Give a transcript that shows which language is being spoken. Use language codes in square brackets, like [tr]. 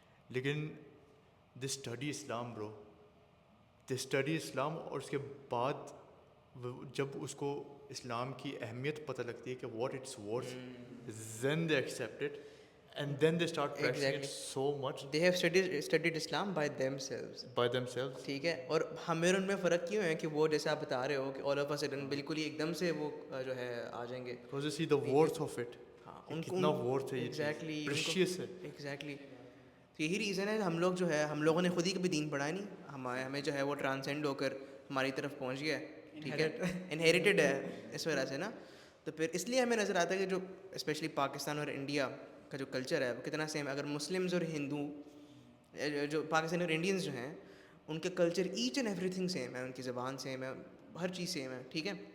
[en] لیکن they study Islam bro, they study Islam, اور اس کے بعد جب اس کو اسلام کی اہمیت پتہ لگتی ہے کہ what it's worth, then they accept it and then they start practicing it so much. They have studied Islam by themselves. [ur] ٹھیک ہے, اور ہمیں ان میں فرق کیوں ہے کہ وہ جیسے آپ بتا رہے ہو کہ all of a sudden بالکل ہی ایک دم سے وہ جو ہے آ جائیں گے, [en] because you see the worth of it, کتنا worth ہے یہ چیز, precious ہے. ایگزیکٹلی. [ur] تو یہی ریزن ہے, ہم لوگ جو ہے ہم لوگوں نے خود ہی کبھی دین پڑھا نہیں, ہمیں جو ہے وہ ٹرانسینڈ ہو کر ہماری طرف پہنچ گیا ہے, ٹھیک ہے, انہیریٹڈ ہے اس وجہ سے نا. تو پھر اس لیے ہمیں نظر آتا ہے کہ جو اسپیشلی پاکستان اور انڈیا کا جو کلچر ہے وہ کتنا سیم ہے. اگر مسلمز اور ہندو جو پاکستانی اور انڈینز جو ہیں ان کے culture H and every thing same ہے, ان کی زبان سیم ہے, ہر چیز سیم ہے, ٹھیک ہے.